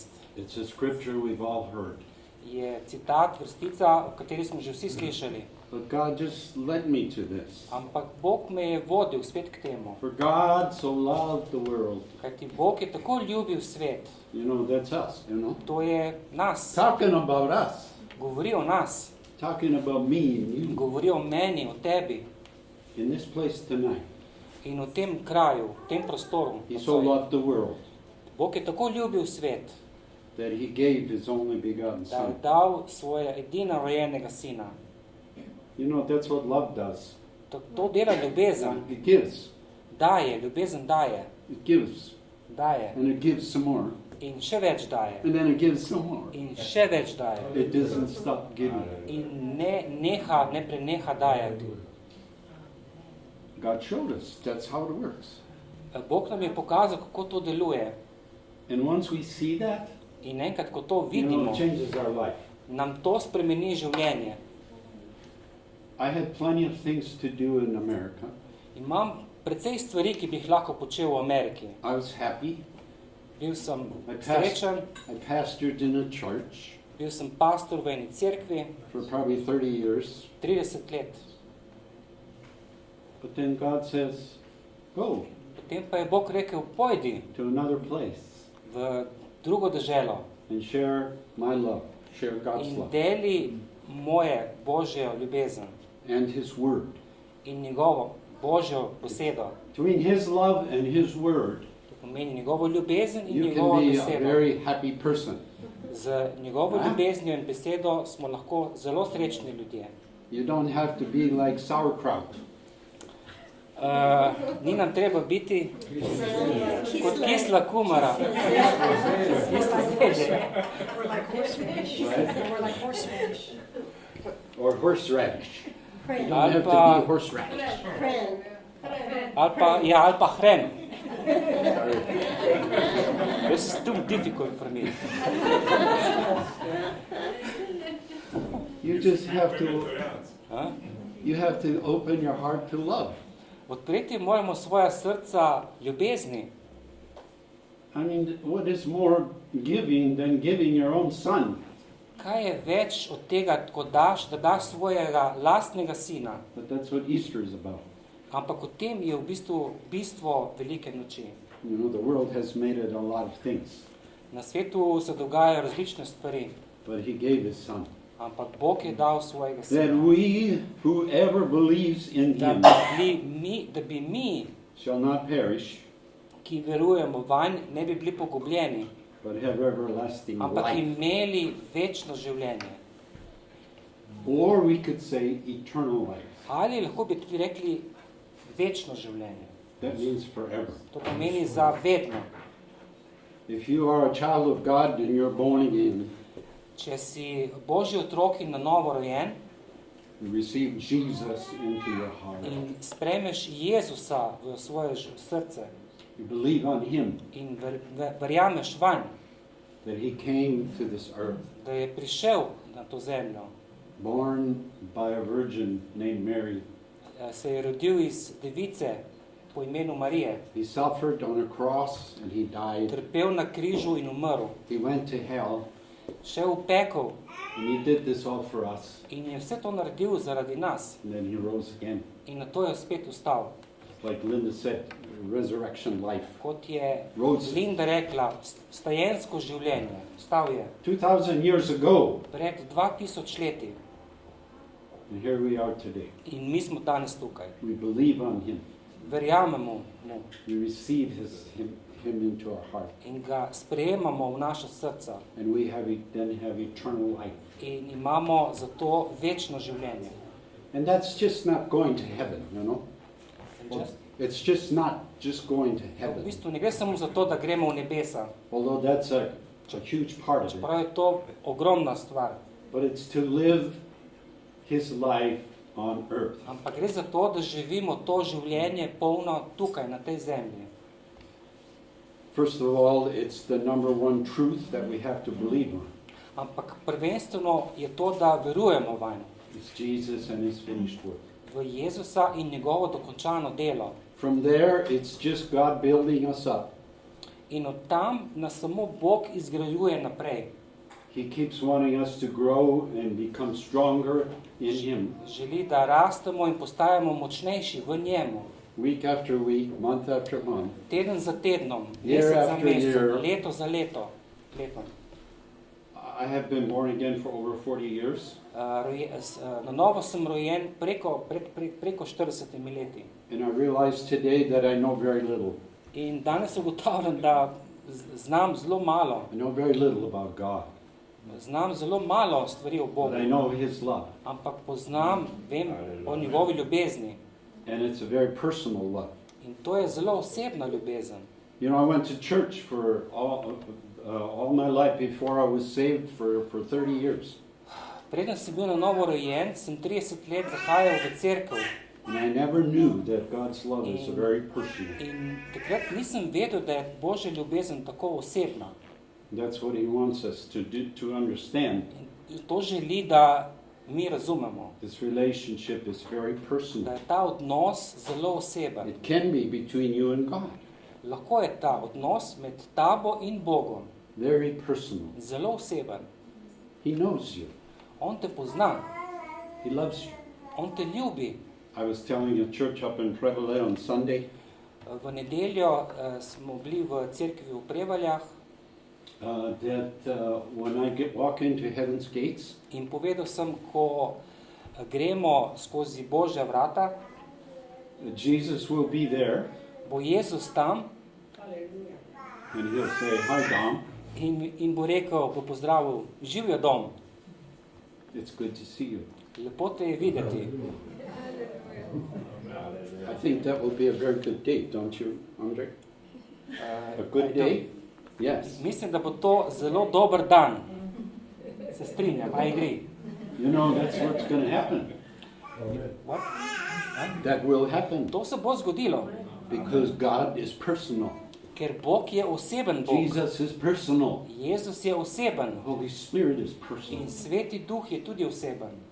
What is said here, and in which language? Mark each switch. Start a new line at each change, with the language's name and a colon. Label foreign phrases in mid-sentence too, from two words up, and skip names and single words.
English: it's a scripture we've all heard.
Slovenian: je citat, vrstica, o kateri smo že vsi slišali.
English: But God just led me to this.
Slovenian: Ampak Bog me je vodil spet k temu.
English: For God so loved the world.
Slovenian: Kajti Bog je tako ljubil svet.
English: You know, that's us, you know.
Slovenian: To je nas.
English: Talking about us.
Slovenian: Govori o nas.
English: Talking about me and you.
Slovenian: Govori o meni, o tebi.
English: In this place tonight.
Slovenian: In v tem kraju, v tem prostoru.
English: He so loved the world
Slovenian: Bog je tako ljubil svet,
English: that he gave his only begotten
Slovenian: da je
English: son.
Slovenian: dal svojega edina rojenega sina.
English: You know, that's what love does.
Slovenian: To dela ljubezen.
English: It gives.
Slovenian: Daje, ljubezen daje.
English: It gives.
Slovenian: Daje.
English: And it gives some more.
Slovenian: In še več daje.
English: And then it gives some more.
Slovenian: In še več daje.
English: It doesn't stop giving.
Slovenian: In ne preneha dajati.
English: God showed us that's how it works.
Slovenian: Bog nam je pokazal, kako to deluje.
English: And once we see that,
Slovenian: In enkrat, ko to
English: you know,
Slovenian: vidimo,
English: it changes our life.
Slovenian: nam to spremeni življenje.
English: I had plenty of things to do in America.
Slovenian: Imam precej stvari, ki bi jih lahko počel v Ameriki.
English: I was happy.
Slovenian: Bil sem
English: I
Slovenian: srečen,
English: pastored in a church
Slovenian: bil sem pastor v eni cerkvi,
English: for probably 30 years.
Slovenian: 30 let.
English: But then God says, go
Slovenian: Potem pa je Bog rekel, pojdi
English: to another place
Slovenian: v drugo deželo
English: and share my love, share God's
Slovenian: in
English: love
Slovenian: deli moje Božjo ljubezen
English: and his word.
Slovenian: in njegovo Božjo besedo.
English: Between his love and his word,
Slovenian: To pomeni njegovo ljubezen in
English: you
Slovenian: njegovo
English: can be a
Slovenian: besedo.
English: very happy person.
Slovenian: Z njegovo ljubeznijo in besedo smo lahko zelo srečni ljudje.
English: You don't have to be like sauerkraut.
Slovenian: Ni nam treba biti kot kisla kumara. Kisla zelje.
English: We're like horseradish. We're like horseradish. Or horseradish. You don't
Slovenian: Ali
English: have to
Slovenian: pa-
English: be horseradish.
Slovenian: Ali pa hren.
English: This is too difficult for me. You just have to, A? you have to open your heart to love.
Slovenian: Odpreti moramo svoja srca ljubezni.
English: I mean, what is more giving than giving your own son?
Slovenian: Kaj je več od tega, ko daš, da daš svojega lastnega sina?
English: But that's what Easter is about.
Slovenian: Ampak v tem je v bistvu bistvo velike noči.
English: You know, the world has made it a lot of things,
Slovenian: Na svetu se dogajajo različne stvari,
English: but he gave his son.
Slovenian: ampak Bog je dal svojega
English: That
Slovenian: sina.
English: we, whoever believes in
Slovenian: Da
English: him,
Slovenian: bi mi,
English: shall not perish,
Slovenian: ki verujemo vanj, ne bi bili pogubljeni,
English: but have everlasting
Slovenian: ampak
English: life.
Slovenian: imeli večno življenje.
English: Or we could say eternal life.
Slovenian: Ali lahko bi tudi rekli večno življenje.
English: That means forever.
Slovenian: To pomeni za vedno.
English: If you are a child of God and you're born again,
Slovenian: Če si Božji otrok in na novo rojen
English: you receive Jesus into your heart.
Slovenian: in sprejmeš Jezusa v svoje srce
English: You believe on him,
Slovenian: in verjameš vanj,
English: that he came to this earth,
Slovenian: da je prišel na to zemljo,
English: born by a virgin named Mary,
Slovenian: se je rodil iz device po imenu Marije.
English: He suffered on a cross and he died.
Slovenian: Trpel na križu in umrl.
English: He went to hell
Slovenian: Šel v pekel
English: and he did this all for us.
Slovenian: in je vse to naredil zaradi nas.
English: And then he rose again.
Slovenian: In na to je spet vstal.
English: Like Linda said, resurrection life.
Slovenian: Kot je
English: Rose.
Slovenian: Linda rekla, vstajensko življenje. Vstal je
English: 2,000 years ago,
Slovenian: pred 2000 leti
English: and here we are today.
Slovenian: in mi smo danes tukaj.
English: We believe on him.
Slovenian: Verjamemo mu
English: We receive him into our heart.
Slovenian: in ga sprejemamo v naša srca
English: And we then have eternal life.
Slovenian: in imamo zato večno življenje.
English: And that's just not going to heaven, you know. It's just not just going to
Slovenian: V
English: heaven.
Slovenian: bistvu ne gre samo za to, da gremo v nebesa,
English: Although that's a huge part of it.
Slovenian: čeprav je to ogromna stvar,
English: But it's to live his life on earth.
Slovenian: ampak gre za to, da živimo to življenje polno tukaj, na tej zemlji.
English: First of all, it's the number one truth that we have to believe on.
Slovenian: Ampak prvenstveno je to, da verujemo vanj,
English: It's Jesus and his finished work.
Slovenian: v Jezusa in njegovo dokončano delo.
English: From there, it's just God building us up.
Slovenian: In od tam nas samo Bog izgrajuje naprej.
English: He keeps wanting us to grow and become stronger in him.
Slovenian: Želi, da rastemo in postajamo močnejši v njemu.
English: Week after week, month after month.
Slovenian: Teden za tednom,
English: Year
Slovenian: mesec za
English: after
Slovenian: mesecem,
English: year.
Slovenian: leto za leto.
English: I have been born again for over 40 years.
Slovenian: Na novo sem rojen preko 40 leti.
English: And I realize today that I know very little.
Slovenian: In danes ugotavljam, da znam zelo malo.
English: I know very little about God.
Slovenian: Znam zelo malo stvari o Bogu.
English: But I know his love.
Slovenian: Ampak poznam, vem o njegovi ljubezni.
English: And it's a very personal love.
Slovenian: In to je zelo osebna ljubezen.
English: You know, I went to church for all my life before I was saved for 30 years.
Slovenian: Preden sem bil na novo rojen, sem 30 let zahajal v cerkev.
English: And I never knew that God's love is very personal.
Slovenian: In takrat nisem vedel, da je Božja ljubezen tako osebna.
English: That's what he wants us to do, to understand.
Slovenian: In to želi, da mi razumemo.
English: This relationship is very
Slovenian: Da
English: personal.
Slovenian: je ta odnos zelo oseben.
English: It can be between you and God.
Slovenian: Lahko je ta odnos med tabo in Bogom
English: Very personal.
Slovenian: zelo oseben.
English: He knows you.
Slovenian: On te pozna,
English: He loves you.
Slovenian: on te ljubi.
English: I was telling a church up in Prevale on Sunday
Slovenian: V nedeljo smo bili v cerkvi v Prevaljah
English: that when I walk into heaven's gates,
Slovenian: in povedal sem, ko gremo skozi Božja vrata,
English: Jesus will be there
Slovenian: bo Jezus tam
English: and he'll say, "Hi, Dom.
Slovenian: in bo rekel, bo pozdravil, živijo dom,
English: It's good to see you."
Slovenian: lepo te je videti.
English: I think that will be a very good date, don't you, Andre? A good day? Yes.
Slovenian: Mislim, da bo to zelo dober dan. Se strinjam,
English: I agree. You know, that's what's going to happen. What? That will happen
Slovenian: To se bo zgodilo,
English: because God is personal.
Slovenian: ker Bog je oseben Bog.
English: Jesus is personal.
Slovenian: Jezus je oseben
English: The Holy Spirit is personal.
Slovenian: in Sveti Duh je tudi oseben.